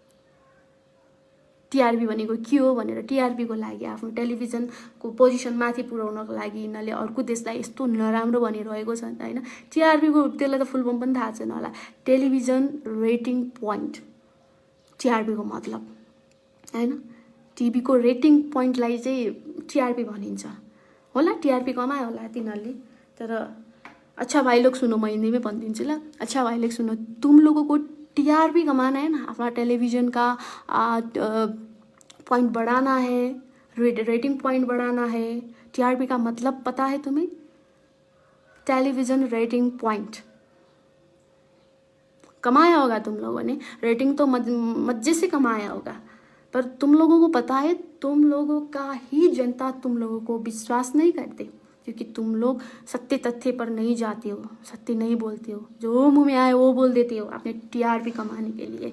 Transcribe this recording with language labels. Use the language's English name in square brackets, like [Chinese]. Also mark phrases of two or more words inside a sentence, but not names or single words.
[Nepali] टिआरपी भनेको के हो भनेर टिआरपी को लागि आफ्नो [English] televisionको position [Nepali] माथि पुर्याउनको लागि यिनीहरूले अर्को देशलाई यस्तो नराम्रो भनिरहेको छ हैन। टिआरपी को त्यसलाई त [English] full form [Nepali] पनि थाहा छैन होला। [English] television rating point, [Nepali] टिआरपी को मतलब हैन। टिभीको [English] rating pointलाई [Nepali] चाहिँ टिआरपी भनिन्छ होला, टिआरपी कमायो होला तिनीहरूले। तर [Hindi] अच्छा भाई लोग सुनो, [Nepali] म [Hindi] हिंदी में [Nepali] भनिदिन्छु ल। [Hindi] अच्छा भाई लोग सुनो, तुम लोगों को टीआरपी कमाना है ना, अपना टेलीविज़न का पॉइंट बढ़ाना है, [English] rating point [Hindi] बढ़ाना है। टीआरपी का मतलब पता है तुम्हें? [English] television rating point [Hindi] कमाया होगा तुम लोगों ने, रेटिंग तो मजे से कमाया होगा, पर तुम लोगों को पता है तुम लोगों का ही जनता तुम लोगों को विश्वास नहीं करते, क्योंकि तुम लोग सत्य तथ्य पर नहीं जाते हो, सत्य नहीं बोलते हो, जो मुंह में आए वो बोल देते हो अपने टीआरपी कमाने के लिए।